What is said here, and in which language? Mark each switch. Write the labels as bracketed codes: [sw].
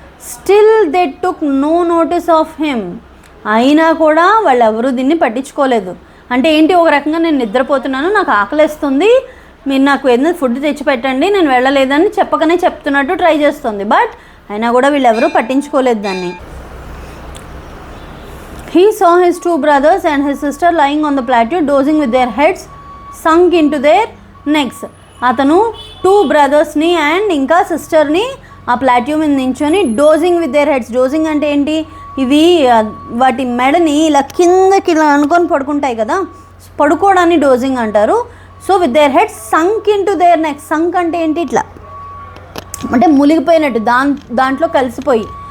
[en] Still they took no notice of him. [te] అయినా కూడా వాళ్ళు ఎవరూ దీన్ని పట్టించుకోలేదు. అంటే ఏంటి, ఒక రకంగా నేను నిద్రపోతున్నాను, నాకు ఆకలిస్తుంది, మీరు నాకు ఏదైనా ఫుడ్ తెచ్చి పెట్టండి, నేను వెళ్ళలేదని చెప్పకనే చెప్తున్నట్టు ట్రై చేస్తుంది. బట్ అయినా కూడా వీళ్ళెవరూ పట్టించుకోలేదు దాన్ని. [en] He saw his 2 brothers and his sister lying on the plateau, dozing with their heads sunk into their necks. [te] అతను 2 బ్రదర్స్ని అండ్ ఇంకా సిస్టర్ని ఆ ప్లాట్యూ మీద నించొని డోజింగ్ విత్ దేర్ హెడ్స్. డోజింగ్ అంటే ఏంటి, ఇవి వాటి మెడని ఇలా కిందకి ఇలా అనుకొని పడుకుంటాయి కదా, పడుకోవడాన్ని డోజింగ్ అంటారు. [en] So with their heads sunk into their neck. Sunk [te] అంటే ఏంటి, ఇట్లా అంటే మునిగిపోయినట్టు, దాంట్లో కలిసిపోయి.